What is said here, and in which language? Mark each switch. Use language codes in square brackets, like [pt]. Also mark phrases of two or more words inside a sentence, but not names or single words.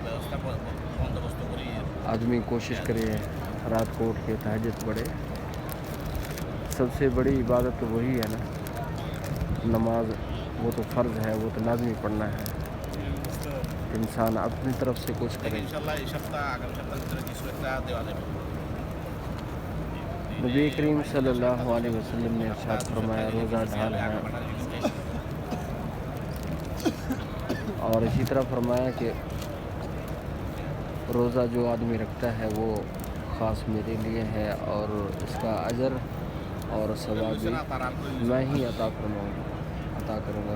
[ur] آدمی کوشش کرے رات کو اٹھ کے تہجد پڑھے، سب سے بڑی عبادت تو وہی ہے نا، نماز وہ تو فرض ہے, وہ تو لازمی پڑھنا ہے. انسان اپنی طرف سے کچھ کرے. [bn] ইনশাল্লাহ এই সপ্তাহ আগামী সপ্তাহের ভিতরে কিছু একটা দেওয়া যাবে. [ur] نبی کریم صلی اللہ علیہ وسلم نے ارشاد فرمایا روزہ ڈھال ہے, اور اسی طرح فرمایا کہ روزہ جو آدمی رکھتا ہے وہ خاص میرے لیے ہے, اور اس کا اجر اور ثواب بھی میں ہی عطا کروں گا.